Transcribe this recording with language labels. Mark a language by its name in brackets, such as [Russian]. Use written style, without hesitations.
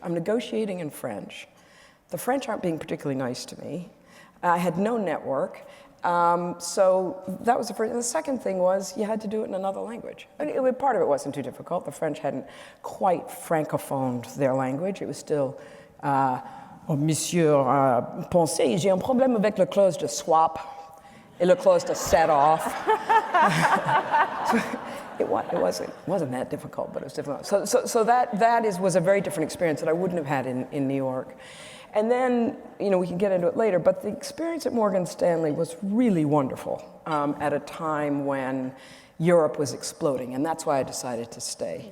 [English] I'm negotiating in French. The French aren't being particularly nice to me. I had no network. So that was the first. And the second thing was you had to do it in another language. Part of it wasn't too difficult. The French hadn't quite francophoned their language. It was still, [French] Monsieur, pensez, j'ai un problème avec le clause de swap et le clause de set off. [English] It wasn't that difficult, but it was difficult. So that was a very different experience that I wouldn't have had in New York. And then, we can get into it later, but the experience at Morgan Stanley was really wonderful at a time when Europe was exploding, and that's why I decided to stay.